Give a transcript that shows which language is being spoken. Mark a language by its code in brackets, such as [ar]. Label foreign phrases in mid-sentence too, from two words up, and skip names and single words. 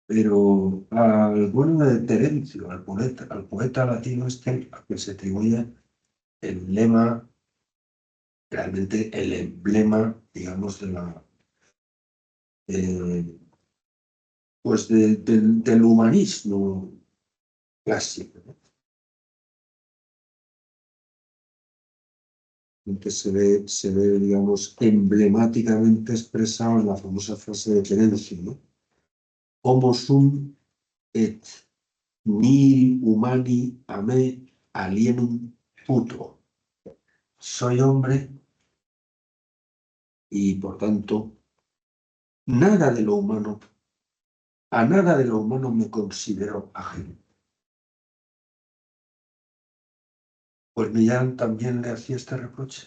[es] Pero al bueno de Terencio, al poeta latino este, al que se atribuye el lema, realmente el emblema, digamos, de la, eh, pues del humanismo clásico, ¿no? Que se ve, digamos, emblemáticamente expresado en la famosa frase de Terencio, ¿no? [la] Homo sum et nihil humani a me alienum puto. [es] Soy hombre y, por tanto, nada de lo humano, a nada de lo humano me considero ajeno. Pues Millán también le hacía este reproche.